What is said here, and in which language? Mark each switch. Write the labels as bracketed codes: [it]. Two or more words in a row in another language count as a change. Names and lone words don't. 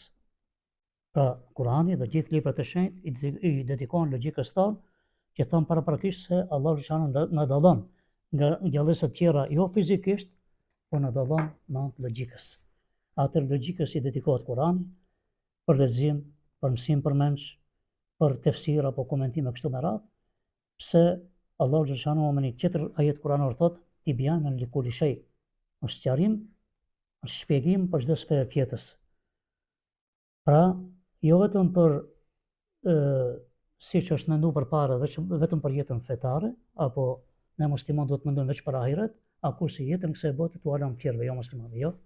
[sq] Pra Kur'ani dhe gjithë librat e shenjtë i dedikohen logjikës tonë, që thon paraprakisht se Allahu xhaleshanuhu na dallon nga gjallësa të tjera jo fizikisht, por na dallon me anë të logjikës. Atë logjikës i dedikohet Kur'ani për lexim, për mësim përmendsh, për tefsir apo komentime kështu me radhë, pse Allahu xhaleshanuhu me një tjetër ajet kuranor thot: [ar] "تبيانا لكل شيء", [sq] është sqarim, është shpjegim për çdo sferë të jetës. Pra, jo vetëm për siç është menduar përpara, vetëm për jetën fetare apo ne musliman duhet mendojmë veç për ahiret, a kurse jetën kësaj bote tu alam tjerëve, jo muslimanëve, jo.